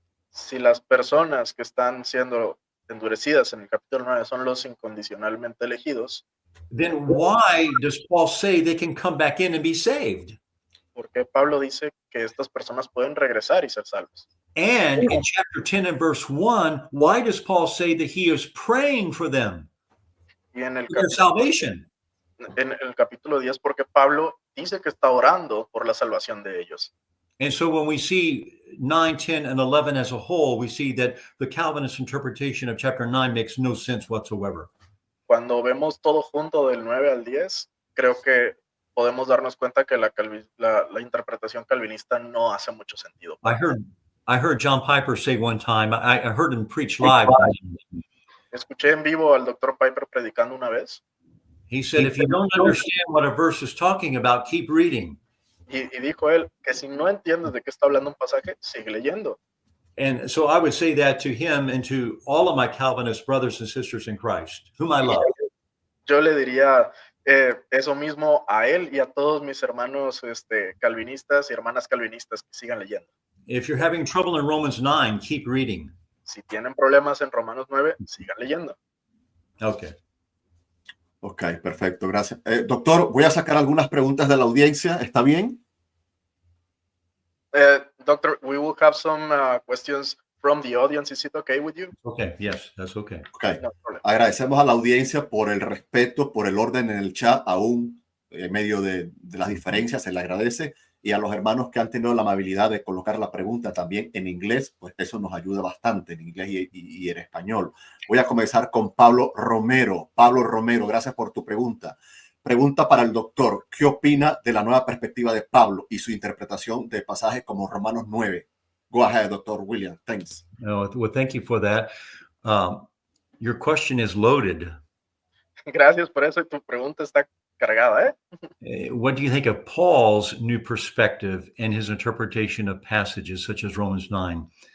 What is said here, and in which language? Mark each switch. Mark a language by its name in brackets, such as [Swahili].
[Spanish] Si las personas que están siendo endurecidas en el capítulo 9 son los incondicionalmente elegidos, [English] then why does Paul say they can come back in and be saved? [Spanish] ¿por qué Pablo dice que estas personas pueden regresar y ser salvos? [English] And in chapter 10 and verse 1, why does Paul say that he is praying for them, [Spanish] Y en el [English] for their salvation? [Spanish] en el capítulo 10, porque Pablo dice que está orando por la salvación de ellos. [English] And so when we see 9, 10, and 11 as a whole, we see that the Calvinist interpretation of chapter 9 makes no sense whatsoever. [Spanish] Cuando vemos todo junto del 9 al 10, creo que podemos darnos cuenta que la interpretación calvinista no hace mucho sentido. [English] I heard John Piper say one time, I heard him preach live. [Spanish] Escuché en vivo al Dr. Piper predicando una vez [English] He said, if you don't understand what a verse is talking about, keep reading. [Spanish] y dijo él que si no entiendes de qué está hablando un pasaje, sigue leyendo. [English] And so I would say that to him and to all of my Calvinist brothers and sisters in Christ, whom I love. [Spanish] Yo le diría eso mismo a él y a todos mis hermanos calvinistas y hermanas calvinistas que sigan leyendo. [English] If you're having trouble in Romans 9, keep reading. [Spanish] Si tienen problemas en Romanos 9, sigan leyendo. [English] Okay. [Spanish] Ok, perfecto, gracias. Doctor, voy a sacar algunas preguntas de la audiencia, ¿está bien? [English] Doctor, we will have some questions from the audience. Is it okay with you? Okay. Yes, that's okay. [Spanish] Ok, [English] No problem. [Spanish] agradecemos a la audiencia por el respeto, por el orden en el chat, aún en medio de las diferencias, se le agradece. Y a los hermanos que han tenido la amabilidad de colocar la pregunta también en inglés, pues eso nos ayuda bastante en inglés y en español. Voy a comenzar con Pablo Romero. Pablo Romero, gracias por tu pregunta. Pregunta para el doctor. ¿Qué opina de la nueva perspectiva de Pablo y su interpretación de pasajes como Romanos 9? [English] Go ahead, Dr. William. Thanks. Well, thank you for that. Your question is loaded. [Spanish] Gracias por eso y tu pregunta está cargada, ¿eh? [English] What do you think of Paul's new perspective and his interpretation of passages such as Romans 9?